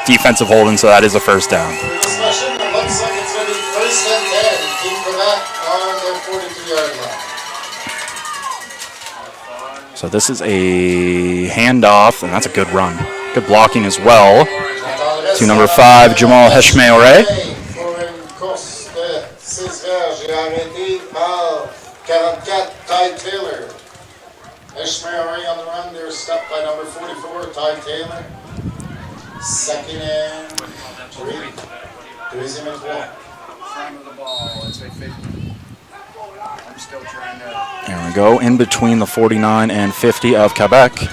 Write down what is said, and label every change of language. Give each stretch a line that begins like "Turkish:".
English: Defensive holding, so that is a first down. Discussion, it looks like it's going to be 1st and 10. Team Quebec on their 42-yard line. So this is a handoff, and that's a good run. Good blocking as well. To number 5, Jamal Heshme-Ore.
French: Pour une course de 6 verges et arrêté par 44, Ty Taylor.
English: Ishmael on the run, they're stopped by number 44, Ty Taylor. 2nd and 3. Deuxième and 3. Front of the ball, let's say 50. I'm still trying to... There we go, in between the 49 and 50 of Quebec.